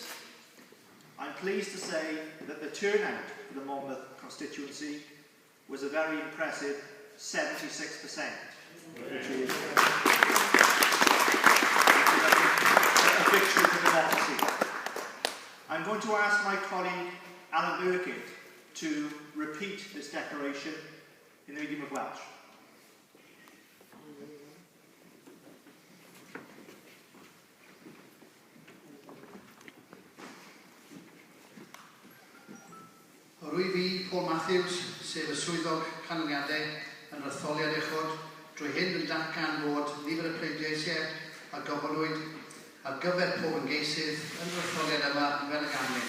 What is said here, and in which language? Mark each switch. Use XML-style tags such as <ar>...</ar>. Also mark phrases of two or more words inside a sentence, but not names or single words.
<en>I'm pleased to say that the turnout for the Monmouth constituency was a very impressive 76%, which is a victory for democracy. I'm going to ask my colleague Alan Burkitt to repeat this declaration in the medium of Welsh.</en> <cy>Rwy fi, Paul Matthews, sef y swyddog canlyniadau yn etholiad uchod, drwy hyn yn datgan fod nifer y pleidleisiau a gofynwyd ar gyfer pob ymgeisydd yn yr etholiad yma fel y ganlyn.</cy>